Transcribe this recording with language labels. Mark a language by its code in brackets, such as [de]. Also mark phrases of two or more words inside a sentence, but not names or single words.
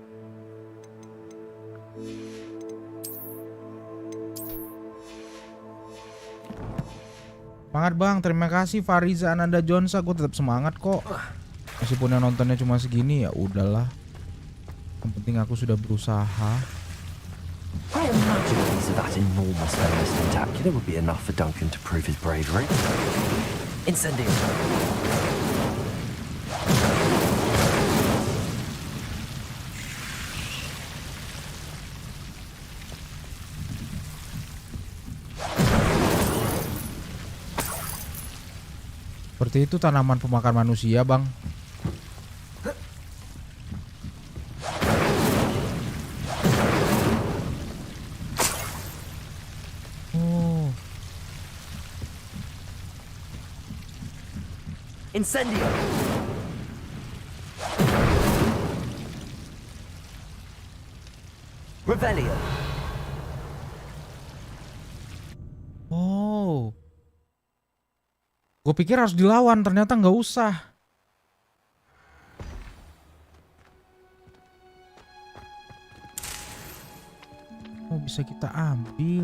[id] Semangat bang, terima kasih Fariza Ananda Jonsa. Gue tetap semangat kok. Meskipun yang nontonnya cuma segini, ya udahlah. Yang penting aku sudah berusaha. [en] I imagine a piece of that enormous stainless tentacular would be enough for Duncan to prove his bravery. [id] Incendio. Seperti itu tanaman pemakan manusia, bang. Oh. Incendio. Revelio. Oh. Gue pikir harus dilawan, ternyata nggak usah. Oh, bisa kita ambil.